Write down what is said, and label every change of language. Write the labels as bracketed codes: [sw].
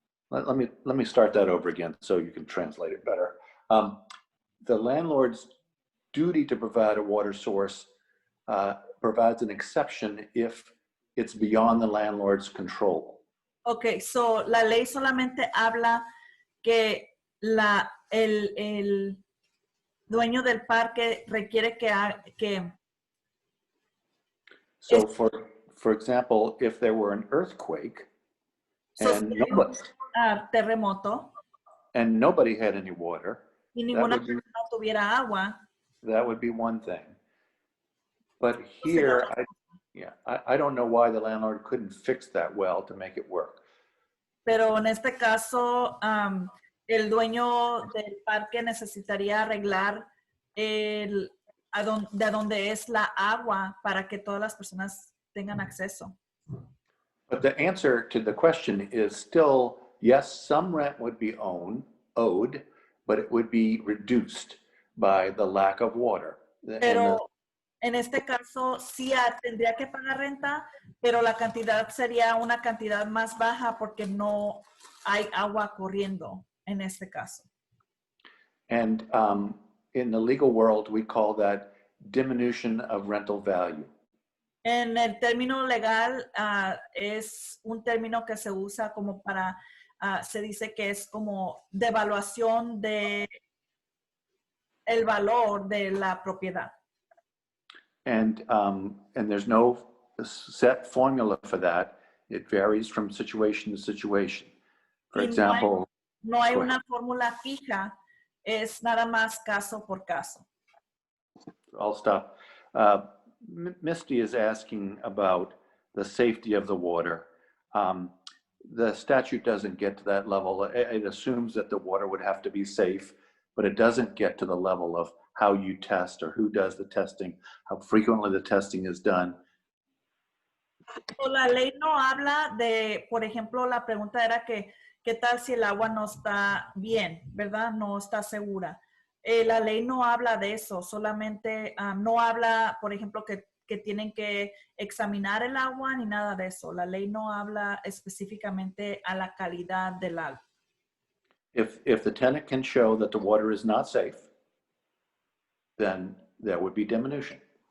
[en] Let me start that over again so you can translate it better. The landlord's duty to provide a water source provides an exception if it's beyond the landlord's control. Okay, so [es] la ley solamente habla que el dueño del parque requiere que [en] So for example, if there were an earthquake and [es] terremoto [en] and nobody had any water, [es] y ninguna persona tuviera agua, [en] that would be one thing. But here, I don't know why the landlord couldn't fix that well to make it work. [es] Pero en este caso, el dueño del parque necesitaría arreglar de donde es la agua para que todas las personas tengan acceso. [en] But the answer to the question is still, yes, some rent would be owed, but it would be reduced by the lack of water. [es] Pero en este caso sí tendría que pagar renta, pero la cantidad sería una cantidad más baja porque no hay agua corriendo en este caso. [en] And in the legal world, we call that diminution of rental value. [es] En el término legal es un término que se usa como para, se dice que es como devaluación de el valor de la propiedad. [en] And there's no set formula for that. It varies from situation to situation. For example, [es] no hay una fórmula fija, es nada más caso por caso. [en] I'll stop. Misty is asking about the safety of the water. The statute doesn't get to that level. It assumes that the water would have to be safe, but it doesn't get to the level of how you test or who does the testing, how frequently the testing is done. [es] La ley no habla de, por ejemplo, la pregunta era que, ¿qué tal si el agua no está bien, verdad? No está segura. La ley no habla de eso, solamente no habla, por ejemplo, que tienen que examinar el agua ni nada de eso. La ley no habla específicamente a la calidad del agua. [en] If the tenant can show that the water is not safe, then there would be diminution.